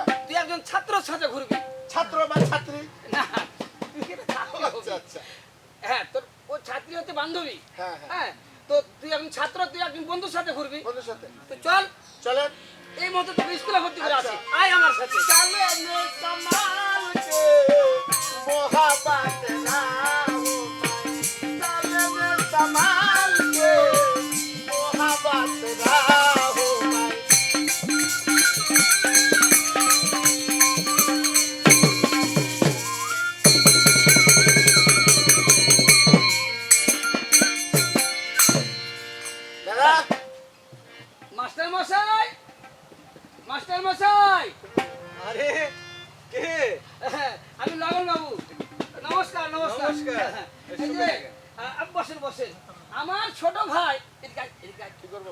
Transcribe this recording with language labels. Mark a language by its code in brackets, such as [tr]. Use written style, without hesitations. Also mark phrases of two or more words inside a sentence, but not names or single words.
[bn] তুই একজন ছাত্রর সাথে ঘুরবি ছাত্র বা ছাত্রী? না, তুই একটা ছাত্রী হবি। আচ্ছা আচ্ছা। হ্যাঁ, তোর ও ছাত্রী হচ্ছে বান্ধবী। হ্যাঁ হ্যাঁ। হ্যাঁ, তো তুই একজন ছাত্র, তুই একজন বন্ধুর সাথে ঘুরবি। বন্ধুর সাথে তো চল, চলেন। এই মতো তোকে স্কুলে ভর্তি করে আসি, আচ্ছা। আয় আমার সাথে। [hi] चले में कमाल के मोहब्बत ना हो पाए। चले में कमाल के मोहब्बत ना हो पाए। [bn] दादा মাস্টার মশাই, মাস্টার মশাই, আরে কে? আমি লগন বাবু, নমস্কার নমস্কার। নমস্কার। এই যে, বসেন বসেন, আমার ছোট ভাই, এদিকে আয়, এদিকে আয়। কি করবো?